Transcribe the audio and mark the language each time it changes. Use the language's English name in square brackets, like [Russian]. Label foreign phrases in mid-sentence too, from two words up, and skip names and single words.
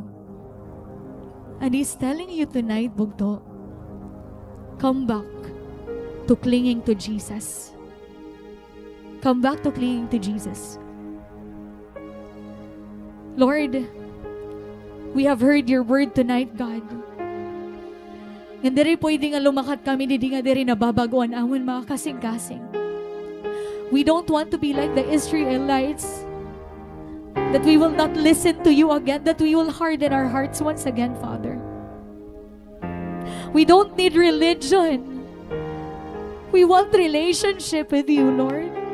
[English] And He's telling you tonight, Bugto, come back to clinging to Jesus. Come back to clinging to Jesus. Lord, we have heard your word tonight, God. [Waray] Nga diri pwede nga lumakat kami, di nga diri nababaguan awon mga kasing-kasing. [English] We don't want to be like the Israelites, that we will not listen to you again, that we will harden our hearts once again, Father. We don't need religion. We want relationship with you, Lord.